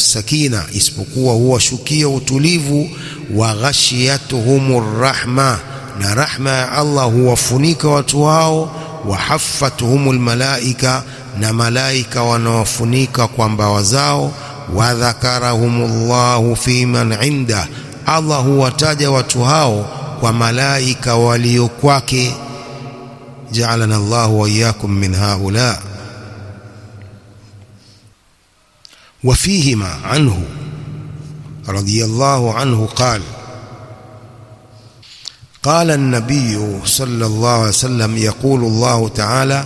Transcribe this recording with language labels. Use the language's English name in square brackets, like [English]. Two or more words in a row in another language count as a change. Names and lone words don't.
[Swahili] sakina, isipokuwa huwa shukia utulivu, [Arabic] وغشيتهم الرحمة, [Swahili] na rahma ya Allah huwafunika watu hao, [Arabic] وحفتهم الملائكة, [Swahili] na malaika wanawafunika kwa mbawa zao, [Arabic] وذكرهم الله فيمن عند, [Swahili] Allah huwataja watu hao kwa malaika walio kwake. [Arabic] جعلنا الله وإياكم من هؤلاء. وفيهما عنه رضي الله عنه قال النبي صلى الله عليه وسلم يقول الله تعالى